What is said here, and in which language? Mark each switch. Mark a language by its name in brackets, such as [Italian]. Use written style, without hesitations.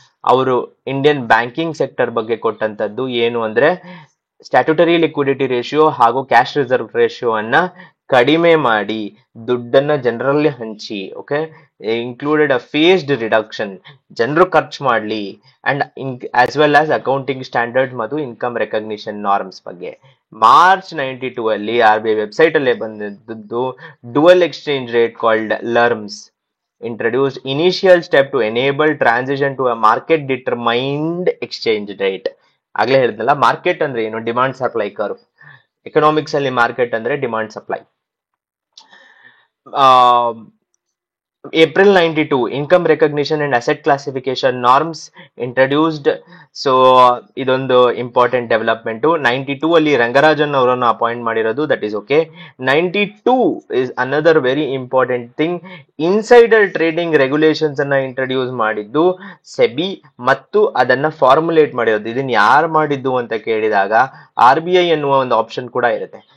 [Kannada] ಅವರು Indian banking sector ಬಗ್ಗೆ ಕೊಟ್ಟಂತದ್ದು ಏನು ಅಂದ್ರೆ ಸ್ಟ್ಯಾಟ್ಯೂಟರಿ ಲಿಕ್ವಿಡಿಟಿ ರೇಷಿಯೋ ಹಾಗೂ ಕ್ಯಾಶ್ ರಿಸರ್ವ್ ರೇಷಿಯೋ ಅನ್ನ ಕಡಿಮೆ ಮಾಡಿ ದುಡ್ಡನ್ನ ಜನರಲ್ಲಿ ಹಂಚಿ. ಓಕೆ, [English] included a phased reduction, [Kannada] ಜನರು ಖರ್ಚು ಮಾಡ್ಲಿ, and as well as accounting standard ಮತ್ತು ಇನ್ಕಮ್ ರೆಕಗ್ನಿಷನ್ ನಾರ್ಮ್ಸ್ ಬಗ್ಗೆ. ಮಾರ್ಚ್ 92 ಅಲ್ಲಿ RBI ವೆಬ್ಸೈಟ್ ಅಲ್ಲೇ ಬಂದಿದ್ದು dual exchange rate called ಲರ್ಮ್ಸ್ [English] introduced initial step to enable transition to a market determined exchange rate. [Kannada] ಆಗ್ಲೇ ಹೇಳಿದ್ನಲ್ಲ, ಮಾರ್ಕೆಟ್ ಅಂದ್ರೆ ಏನು, ಡಿಮಾಂಡ್ ಸಪ್ಲೈ ಕರ್ವ್. ಎಕನಾಮಿಕ್ಸ್ ಅಲ್ಲಿ ಮಾರ್ಕೆಟ್ ಅಂದ್ರೆ demand supply. [English] April 92 income recognition and asset classification norms introduced. [Kannada] So ಇದೊಂದು important development. 92 ಅಲ್ಲಿ ರಂಗರಾಜನ್ ಅವರನ್ನು appoint ಮಾಡಿರೋದು, [English] That is okay. 92 is another very important thing. [Kannada] Insider trading regulations ಅನ್ನ introduce ಮಾಡಿದ್ದು SEBI ಮತ್ತು ಅದನ್ನ ಫಾರ್ಮುಲೇಟ್ ಮಾಡಿರೋದು. ಇದನ್ನ ಯಾರು ಮಾಡಿದ್ದು ಅಂತ ಕೇಳಿದಾಗ RBI ಎನ್ನುವ ಒಂದು ಆಪ್ಷನ್ ಕೂಡ ಇರುತ್ತೆ.